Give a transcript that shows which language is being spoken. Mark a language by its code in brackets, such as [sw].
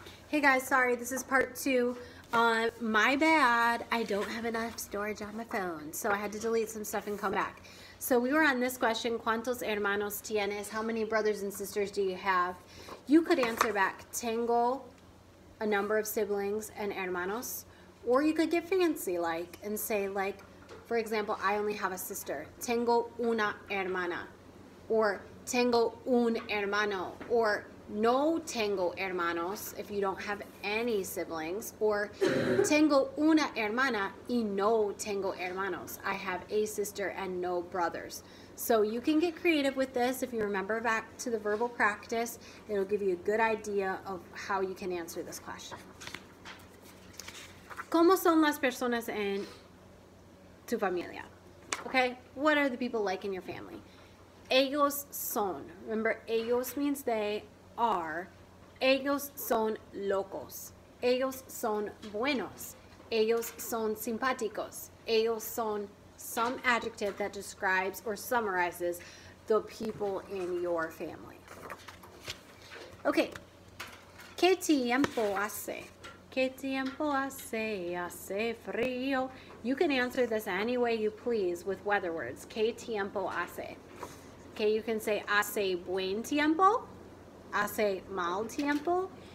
[en] Hey guys, sorry, this is part 2. My bad, I don't have enough storage on my phone, so I had to delete some stuff and come back. So we were on this question, [es] ¿Cuántos hermanos tienes? [en] How many brothers and sisters do you have? You could answer back, tengo a number of siblings and hermanos, or you could get fancy and say for example, I only have a sister. [es] Tengo una hermana, or tengo un hermano, or no tengo hermanos [en] if you don't have any siblings, [es] or tengo una hermana y no tengo hermanos. [en] I have a sister and no brothers. So you can get creative with this. If you remember back to the verbal practice, it'll give you a good idea of how you can answer this question. [es] ¿Cómo son las personas en tu familia? [en] Okay, what are the people like in your family? [es] Ellos son. [en] Remember, ellos means they are. [es] Ellos son locos. Ellos son buenos. Ellos son simpáticos. Ellos son [en] some adjective that describes or summarizes the people in your family. [es] Okay. ¿Qué tiempo hace? ¿Qué tiempo hace? Hace frío. [en] You can answer this any way you please with weather words. [es] ¿Qué tiempo hace? [en] Okay, you can say [es] hace buen tiempo, hace mal tiempo.